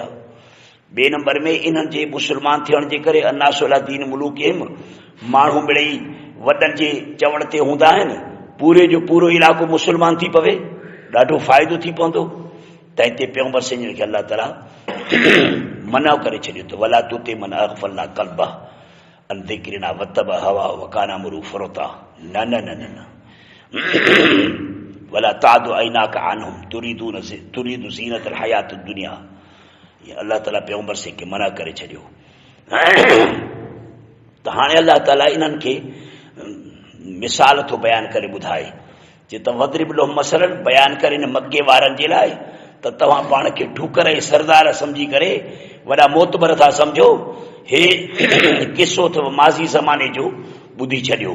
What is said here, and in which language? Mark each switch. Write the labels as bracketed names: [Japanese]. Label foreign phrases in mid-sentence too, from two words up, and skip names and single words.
[Sindhi] ॿिए नंबर में इन्हनि जे मुस्लमान थियण जे करे [Arabic] الناس على دين ملوكهم, [Sindhi] माण्हू मिड़ेई वॾनि जे चवण ते हूंदा आहिनि, पूरे जो पूरो इलाइक़ो मुस्लमान थी पवे, ॾाढो फ़ाइदो थी पवंदो। त हिते पैगंबर साईं खे अलाह ताला मना करे छॾियो त [Arabic] ولا تطع من أغفلنا قلبه عن ذكرنا واتبع هواه وكان أمره فرطا, न न न न न ولا تعد عيناك عنهم تريد زينة الحياة الدنيا, [Sindhi] ये अल्लाह ताला पैगंबर साईं खे मना करे छॾियो। त हाणे अल्लाह ताला इन्हनि खे मिसाल थो बयान करे ॿुधाए, जे त [Arabic] واضرب لهم مثلا [Sindhi] बयान करे न मके वारनि जे लाइ त तव्हां पाण खे ठुकर ऐं सरदार सम्झी करे वॾा मोतबर था सम्झो, हे किसो अथव माज़ी ज़माने जो ॿुधी छॾियो।